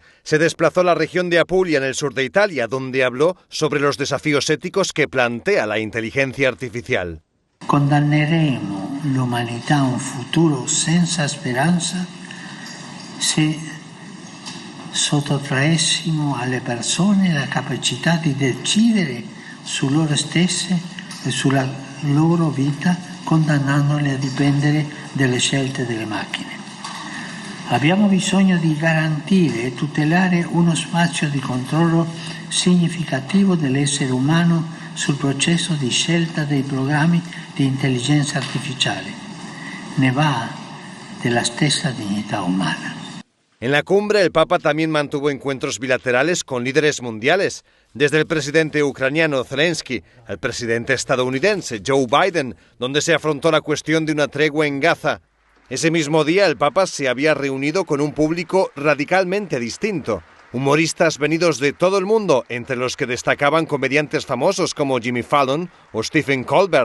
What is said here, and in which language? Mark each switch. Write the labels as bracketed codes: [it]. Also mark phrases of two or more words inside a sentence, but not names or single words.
[es] Se desplazó a la región de Apulia, en el sur de Italia, donde habló sobre los desafíos éticos que plantea la inteligencia artificial. [it] Condanneremo l'umanità a un futuro senza speranza se sottraessimo alle persone la capacità di decidere su loro stesse e sulla loro vita, condannandole a dipendere dalle scelte delle macchine. Abbiamo bisogno di garantire e tutelare uno spazio di controllo significativo dell'essere umano sul processo di scelta dei programmi di intelligenza artificiale. Ne va della stessa dignità umana. [es] En la cumbre, el Papa también mantuvo encuentros bilaterales con líderes mundiales, desde el presidente ucraniano Zelensky al presidente estadounidense Joe Biden, donde se afrontó la cuestión de una tregua en Gaza. Ese mismo día, el Papa se había reunido con un público radicalmente distinto, humoristas venidos de todo el mundo, entre los que destacaban comediantes famosos como Jimmy Fallon o Stephen Colbert.